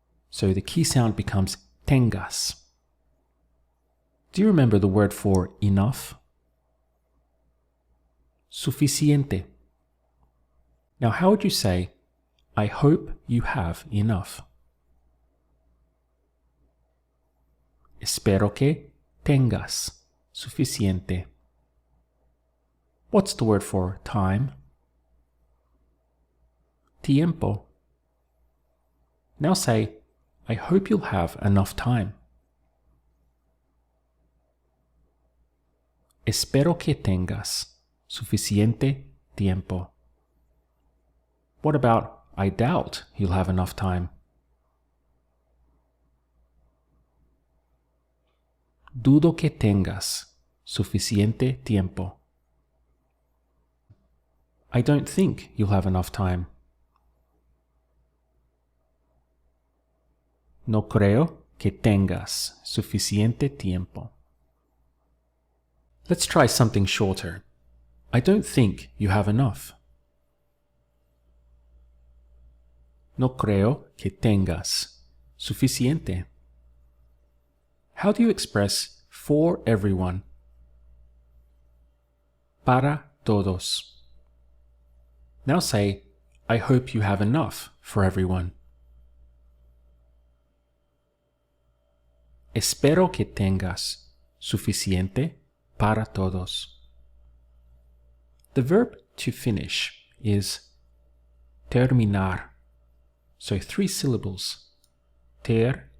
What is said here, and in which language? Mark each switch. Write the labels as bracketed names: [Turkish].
[English] So the key sound becomes tengas. Do you remember the word for enough? Suficiente. Now, how would you say, I hope you have enough? [Spanish] Espero que tengas suficiente. [English] What's the word for time? [Spanish] Tiempo. [English] Now say, I hope you'll have enough time. [Spanish] Espero que tengas suficiente tiempo. [English] What about I doubt you'll have enough time? [Spanish] Dudo que tengas suficiente tiempo. [English] I don't think you'll have enough time. [Spanish] No creo que tengas suficiente tiempo. [English] Let's try something shorter. I don't think you have enough. [Spanish] No creo que tengas suficiente. [English] How do you express for everyone? [Spanish] Para todos. [English] Now say, I hope you have enough for everyone. [Spanish] Espero que tengas suficiente para todos. [English] The verb to finish is terminar. So 3 syllables. Terminar.